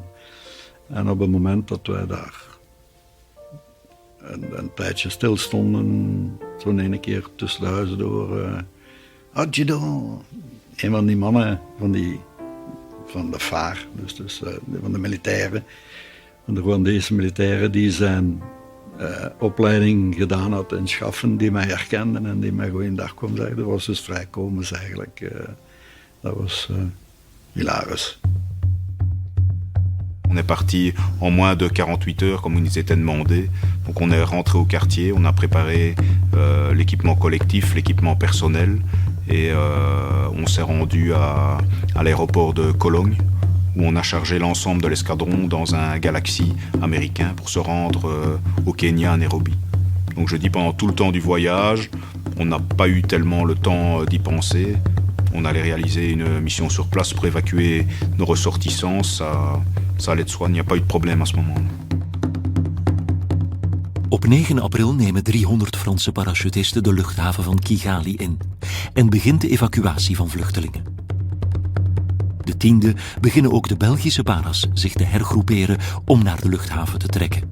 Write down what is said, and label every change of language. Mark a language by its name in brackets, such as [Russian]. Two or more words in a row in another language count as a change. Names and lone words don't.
[Dutch] En op het moment dat wij daar een tijdje stilstonden, zo'n ene keer tussen de huizen door, Adjudo, een van die mannen van de VAR, dus van de militairen, van de Rwandese militairen, die zijn opleiding gedaan had in Schaffen, die mij herkenden en die mij goeiedag kwam zeggen. Dat was dus vrij komisch eigenlijk. Dat was hilarisch. [French] On est parti en moins de 48 heures comme il nous était demandé. Donc on est rentré au quartier, on a préparé l'équipement collectif, l'équipement personnel et on s'est rendu à l'aéroport de Cologne où on a chargé l'ensemble de l'escadron dans un Galaxy américain pour se rendre au Kenya, à Nairobi. Donc je dis pendant tout le temps du voyage, on n'a pas eu tellement le temps d'y penser. On allait réaliser une mission sur place pour évacuer nos ressortissants. Ça allait de soi, il n'y a pas eu de problème à ce moment-là. [Dutch] Op 9 april nemen 300 Franse parachutisten de luchthaven van Kigali in en begint de evacuatie van vluchtelingen. De 10e beginnen ook de Belgische paras zich te hergroeperen om naar de luchthaven te trekken.